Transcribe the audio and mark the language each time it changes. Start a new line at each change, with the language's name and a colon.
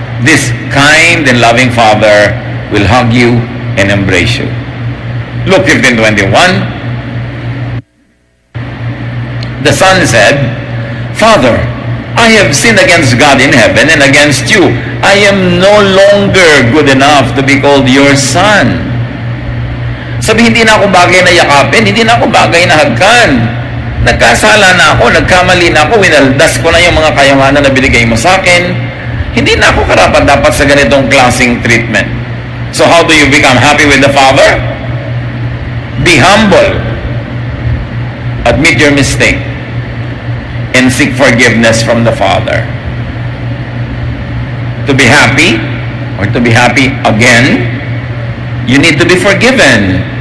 English: This kind and loving Father will hug you and embrace you. Luke 15:21. The Son said, Father, I have sinned against God in heaven and against you. I am no longer good enough to be called your son.
Filipino: Sabi, hindi na ako bagay na yakapin, hindi na ako bagay na hagkan. Nagkasala na ako, nagkamali na ako, winaldas ko na yung mga kayamanan na binigay mo sa akin. Hindi na ako karapat dapat sa ganitong klaseng treatment.
English: So how do you become happy with the Father? Be humble. Admit your mistake. And seek forgiveness from the Father. To be happy, or to be happy again, you need to be forgiven.